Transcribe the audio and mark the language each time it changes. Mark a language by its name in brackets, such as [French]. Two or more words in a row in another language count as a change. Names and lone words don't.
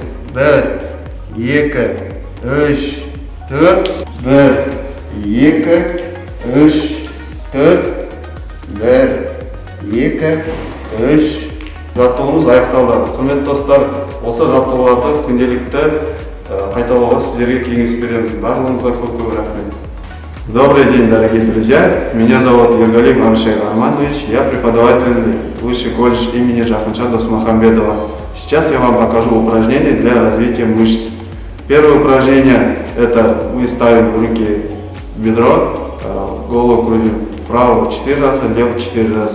[Kazakh] 1, 2, 3, 4, 1, 2, 3, 4, 1, 2, 3. Жаттығуымыз аяқталды. Құрметті достар, осы жаттығуларды күнделікті қайталауға сіздерге кеңес беремін. Барлығыңызға көп рахмет. [Russian] Добрый день, дорогие друзья! Меня зовут Ергалиев Әбілшай Қарманович. Я преподаватель высший колледж имени Жақанша Досмахамбетова. Сейчас я вам покажу упражнения для развития мышц. Первое упражнение – это мы ставим руки в бедро, голову крутим вправо 4 раза, влево 4 раза.